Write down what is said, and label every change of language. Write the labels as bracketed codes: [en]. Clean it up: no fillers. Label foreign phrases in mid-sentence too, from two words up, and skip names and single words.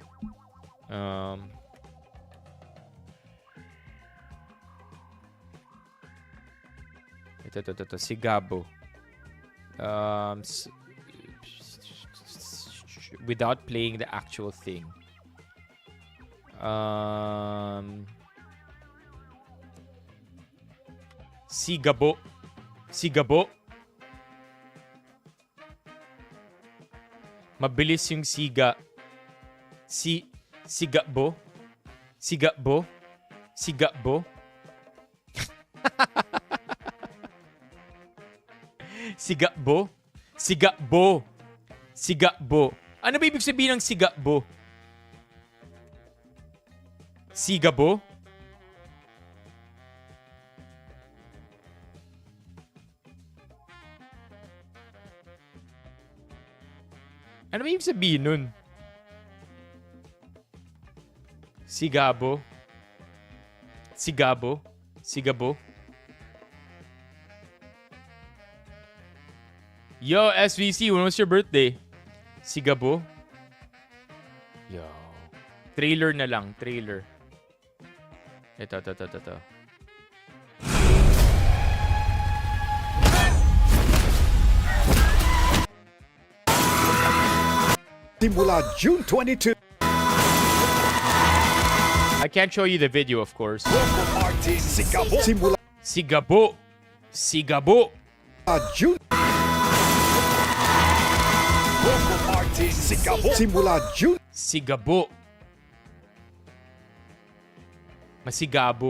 [tl] Ito. Sigabo. [en] Without playing the actual thing. [tl] Sigabo. Sigabo. Mabilis yung siga. Sigabo. Sigabo. Sigabo. Sigabo. Sigabo. Sigabo. Ano ba ibig sabihin ng sigabo? Sigabo? Ano ba ibig sabihin nun? Sigabo? Sigabo? Sigabo? [en] Yo, SVC, when was your birthday? [tl] Sigabo? Yo. Trailer na lang. Trailer. Ito. Simula June 22. [en] I can't show you the video, of course. [tl] Sigabo. Simula Sigabo. Sigabo. June. Sigabo. Simula June. Sigabo. Masigabo.